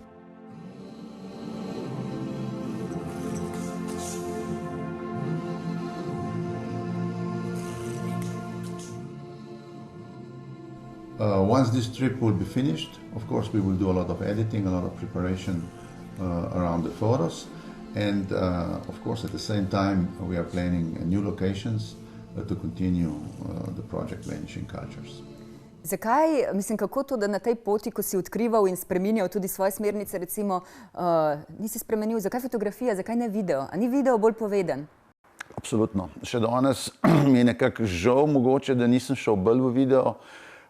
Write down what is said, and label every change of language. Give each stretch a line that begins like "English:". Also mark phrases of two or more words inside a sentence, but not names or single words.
English: Once this trip will be finished, of course, we will do a lot of editing, a lot of preparation around the photos, and of course, at the same time, we are planning new locations to continue the project Vanishing Cultures.
Slovenian: Zakaj, mislim, kako to, da na tej poti, ko si odkrival in spreminjal tudi svoje smernice, recimo, nisi spremenil, zakaj fotografija, zakaj ne video? A ni video bolj poveden? Absolutno. Še danes mi je nekako žal mogoče, da nisem šel bolj v video.